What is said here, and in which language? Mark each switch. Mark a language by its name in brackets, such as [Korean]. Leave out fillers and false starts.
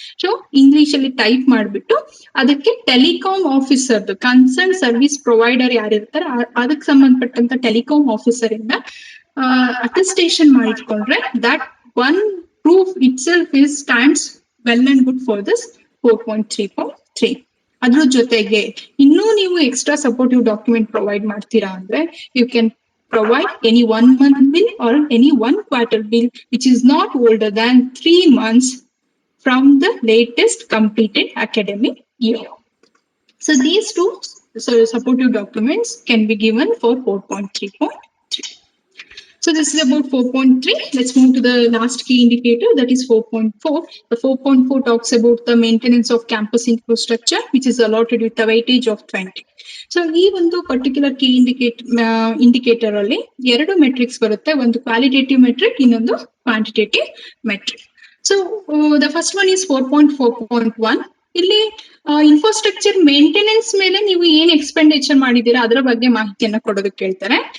[Kannada] So English ಅಲ್ಲಿ type ಮಾಡ್ಬಿಟ್ಟು ಅದಕ್ಕೆ telecom officer, concern service provider ಯಾರಿರ್ತಾರೆ ಅದಕ್ಕೆ ಸಂಬಂಧಪಟ್ಟಂತ ಟೆಲಿಕಾಂ ಆಫೀಸರ್ ಇಂದ attestation ಮಾಡಿಟ್ಕೊಂಡ್ರೆ [English] That one proof itself is stands well and good for this 4.3.3. [Kannada] ಅದ್ರ ಜೊತೆಗೆ ಇನ್ನೂ ನೀವು ಎಕ್ಸ್ಟ್ರಾ ಸಪೋರ್ಟಿವ್ ಡಾಕ್ಯುಮೆಂಟ್ ಪ್ರೊವೈಡ್ ಮಾಡ್ತೀರಾ ಅಂದ್ರೆ you [English] Can provide any 1 month bill or any 1 quarter bill which is not older than 3 months from the latest completed academic year. So these two supportive documents can be given for 4.3.3. So this is about 4.3. Let's move to the last key indicator, that is 4.4. The 4.4 talks about the maintenance of campus infrastructure, which is allotted with a weightage of 20. [Kannada] So ಈ ಒಂದು particular key indicator ಅಲ್ಲಿ ಎರಡು matrix ಬರುತ್ತೆ, ಒಂದು qualitative metric, ಇನ್ನೊಂದು quantitative metric. [English] so the first one is [Kannada] 4.4.1. ಇಲ್ಲಿ infrastructure maintenance ಮೇಲೆ ನೀವು ಏನ್ ಎಕ್ಸ್ಪೆಂಡಿಚರ್ ಮಾಡಿದೀರಾ ಅದರ ಬಗ್ಗೆ ಮಾಹಿತಿಯನ್ನ ಕೊಡೋದಕ್ಕೆ ಕೇಳ್ತಾರೆ.